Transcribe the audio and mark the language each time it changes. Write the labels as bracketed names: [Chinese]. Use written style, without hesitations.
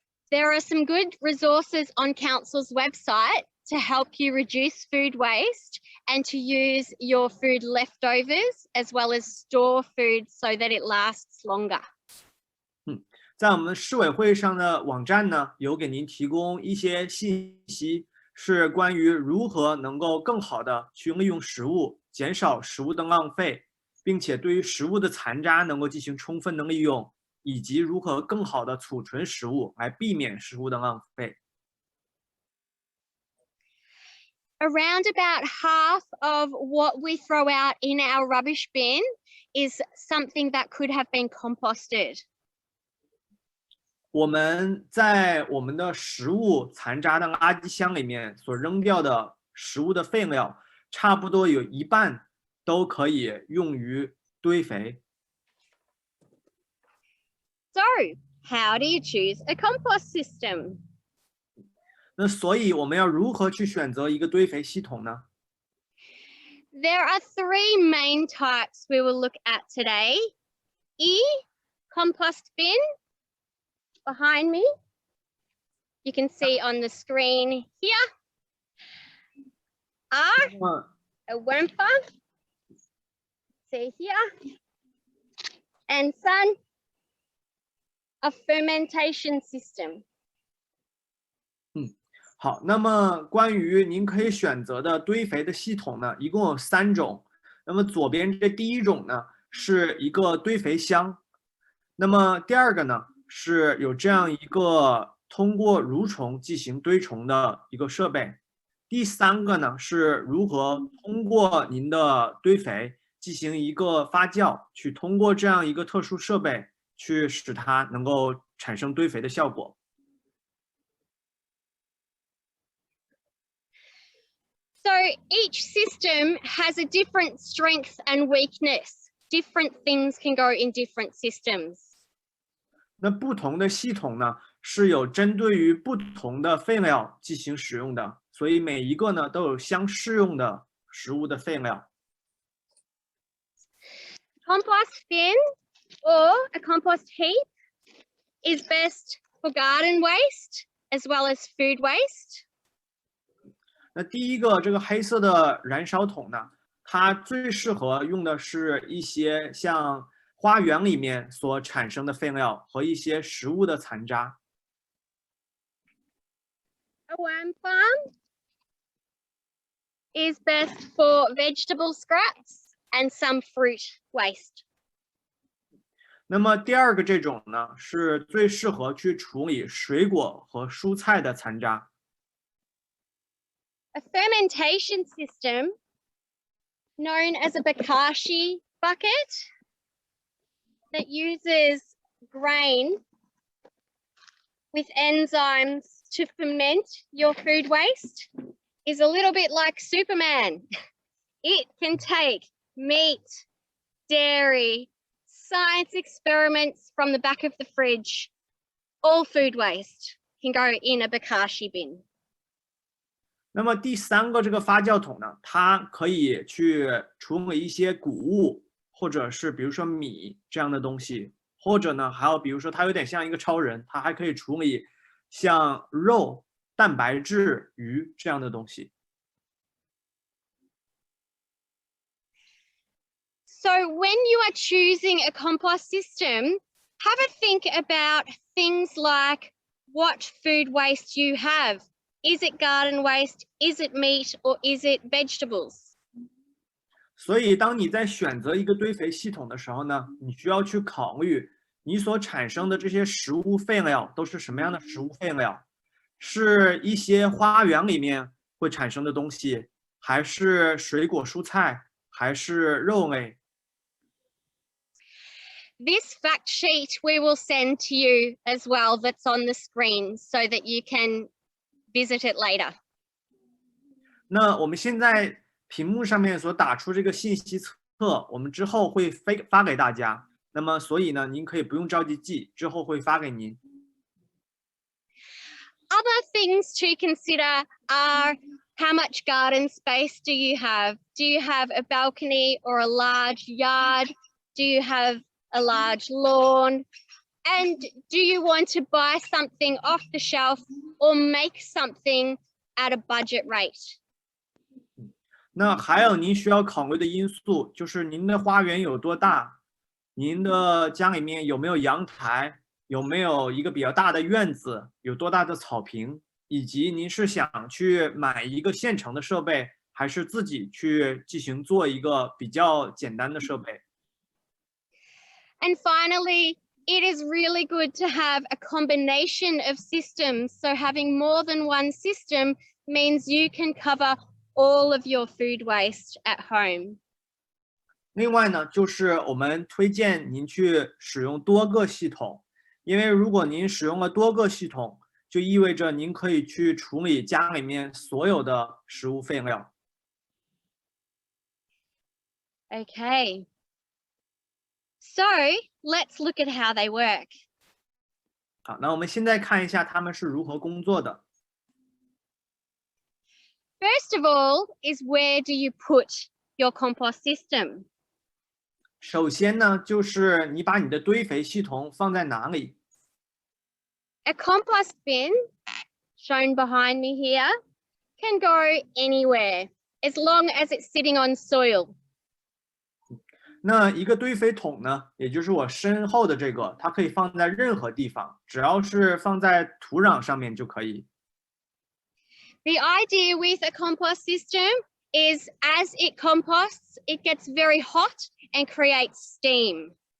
[English] There are some good resources on Council's website to help you reduce food waste and to use your food leftovers as well as store food so that it lasts longer. [Chinese] 在我们市委会上的网站呢，有给您提供一些信息，是关于如何能够更好的去利用食物，减少食物的浪费，并且对于食物的残渣能够进行充分的利用，以及如何更好的储存食物，来避免食物的浪费。 [English] Around about half of what we throw out in our rubbish bin is something that could have been composted. [Chinese] 我们在我们的食物残渣的垃圾箱里面所扔掉的食物的废料，差不多有一半都可以用于堆肥。 [English] So, how do you choose a compost system? [Chinese] 那所以我们要如何去选择一个堆肥系统呢？ [English] There are three main types we will look at today. E, compost bin, behind me. You can see on the screen here. R, 那么 a worm farm. See here. And sun, a fermentation system. [Chinese] 好，那么关于您可以选择的堆肥的系统呢，一共有3种。那么左边这第一种呢，是一个堆肥箱。那么第二个呢，是有这样一个通过蠕虫进行堆虫的一个设备。第3个呢，是如何通过您的堆肥进行一个发酵，去通过这样一个特殊设备去使它能够产生堆肥的效果。 [English] So each system has a different strength and weakness. Different things can go in different systems. [Chinese] 那不同的系统呢，是有针对于不同的废料进行使用的，所以每一个呢都有相适用的食物的废料。 [English] Compost bin or a compost heap is best for garden waste as well as food waste. [Chinese] 那第一个这个黑色的燃烧桶呢，它最适合用的是一些像花园里面所产生的废料和一些食物的残渣。 [English] A worm farm is best for vegetable scraps and some fruit waste. [Chinese] 那么第二个这种呢，是最适合去处理水果和蔬菜的残渣。 [English] A fermentation system known as a bokashi bucket that uses grain with enzymes to ferment your food waste is a little bit like Superman. It can take meat, dairy, science experiments from the back of the fridge. All food waste can go in a bokashi bin. [Chinese] 那么第3个这个发酵桶呢，它可以去处理一些谷物或者是比如说米这样的东西，或者呢还有比如说它有点像一个超人，它还可以处理像肉、蛋白质、鱼这样的东西。 [English] So when you are choosing a compost system, have a think about things like what food waste you have. Is it garden waste? Is it meat? Or is it vegetables? [Chinese] 所以当你在选择一个堆肥系统的时候呢，你需要去考虑你所产生的这些食物废料都是什么样的食物废料，是一些花园里面会产生的东西，还是水果蔬菜，还是肉类。 [English] This fact sheet we will send to you as well, that's on the screen, so that you can visit it later. [Chinese] 那我们现在屏幕上面所打出这个信息册，我们之后会发给大家。那么所以呢，您可以不用着急记，之后会发给您。 [English] Other things to consider are how much garden space do you have? Do you have a balcony or a large yard? Do you have a large lawn? And do you want to buy something off the shelf or make something at a budget rate? [Chinese] 那还有您需要考虑的因素就是您的花园有多大，您的家里面有没有阳台，有没有一个比较大的院子，有多大的草坪，以及您是想去买一个现成的设备，还是自己去进行做一个比较简单的设备。 [English] And finally, it is really good to have a combination of systems. So having more than one system means you can cover all of your food waste at home. [Chinese] 另外呢，就是我们推荐您去使用多个系统，因为如果您使用了多个系统，就意味着您可以去处理家里面所有的食物废料。 [English] Okay. So let's look at how they work. [Chinese] 好，那我们现在看一下他们是如何工作的。 [English] First of all is where do you put your compost system? [Chinese] 首先呢，就是你把你的堆肥系统放在哪里？ [English] A compost bin, shown behind me here, can go anywhere as long as it's sitting on soil. [Chinese] 那一个堆肥桶呢，也就是我身后的这个，它可以放在任何地方，只要是放在土壤上面就可以。 [English] The idea with a compost system is as it composts, it gets very hot and creates steam.